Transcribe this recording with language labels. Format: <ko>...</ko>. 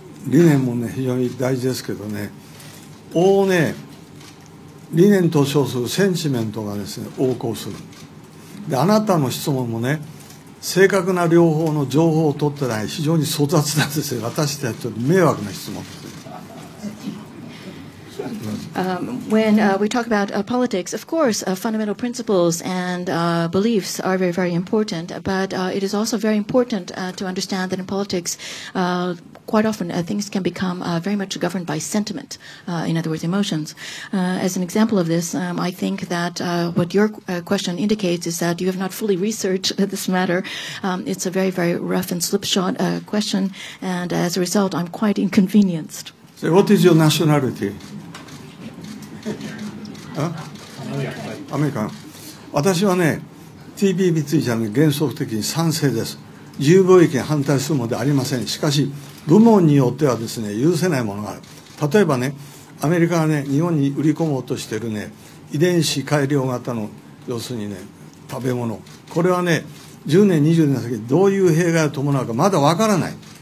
<ja>理念もね非常に大事ですけどね、理念と称するセンチメントがですね横行する。であなたの質問もね、正確な両方の情報を取ってない非常に粗雑なですね、私たちに迷惑な質問です。</ja> <en>When we talk about politics, of course, fundamental principles and beliefs are very, very important. But it is also very important to understand that in politics, quite often things can become very much governed by sentiment, in other words, emotions. As an example of this, I think that what your question indicates is that you have not fully researched this matter. It's a very, very rough and slipshod question, and as a result, I'm quite inconvenienced. So what is your nationality? アメリカン。</en> <ja>私はね TPP については、ね、原則的に賛成です。自由貿易に反対するのではありません。しかし部門によってはですね許せないものがある。例えばねアメリカがね日本に売り込もうとしているね遺伝子改良型の要するにね食べ物、これはね10年20年先どういう弊害を伴うかまだわからない。</ja>